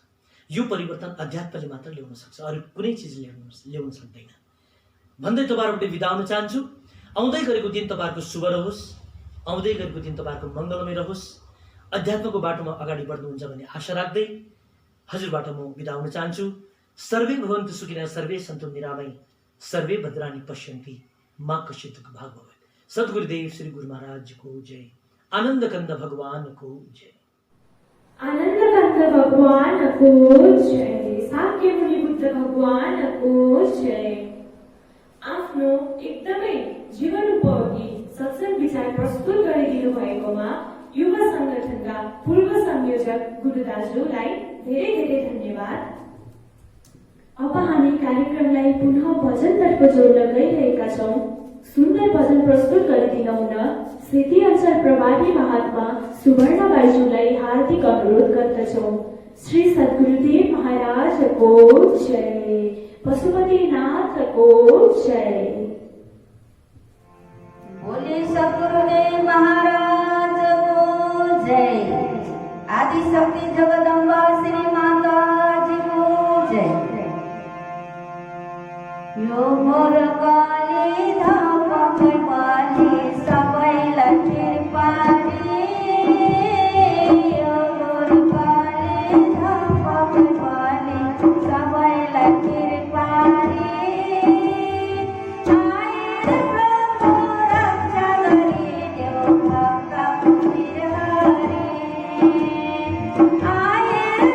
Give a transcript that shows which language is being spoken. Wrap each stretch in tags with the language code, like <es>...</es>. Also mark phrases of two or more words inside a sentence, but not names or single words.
<ne>यो परिवर्तन अध्यात्मले मात्र ल्याउन सक्छ, अरू कुनै चिजले ल्याउन सक्दैन भन्दै तपाईँहरूबाट बिदा हुन चाहन्छु। आउँदै गरेको दिन तपाईँहरूको शुभ रहोस्, आउँदै गरेको दिन तपाईँहरूको मङ्गलमय रहोस्। अध्यात्मको बाटोमा अगाडि बढ्नुहुन्छ भन्ने आशा राख्दै हजुरबाट म बिदा हुन चाहन्छु।</ne> <sa>सर्वे भवन्तु सुखिनः, सर्वे सन्तु निरामय, सर्वे भद्राणि पश्यन्ति, मा कश्चित् दुःख भाग भवेत्।</sa> <hi>सद्गुरुदेव श्री गुरु महाराज को जय। आनंद कंद भगवान को जय। आनंद कंद भगवान को जय। साक्य मुनि बुद्ध भगवान को जय।</hi> <ne>आफ्नो एकदमै जीवन उपयोगी सत्संग विचार प्रस्तुत गरिदिनु भएकोमा युवा संगठनका पूर्व संयोजक गुरु दाजुलाई धेरै धेरै धन्यवाद। अब हामी कार्यक्रमलाई पुनः भजनतर्फ जोड्न गइरहेका छौं। सुन्दर भजन प्रस्तुत गरिदिन हुन सेती अञ्चल प्रभारी महात्मा सुवर्ण बाइजुलाई हार्दिक अनुरोध गर्दछौं।</ne> <hi>श्री सद्गुरुदेव महाराज को जय। पशुपतिनाथ को जय। बोले सद्गुरुदेव महाराज को जय। आदि शक्ति जगदम्बा श्री माता जी को जय।</hi> <ne>यो मोर काली धाम पाली सबैलाई कृपाली, यो मोर काली धाम पाली सबैलाई कृपाली। आए</ne>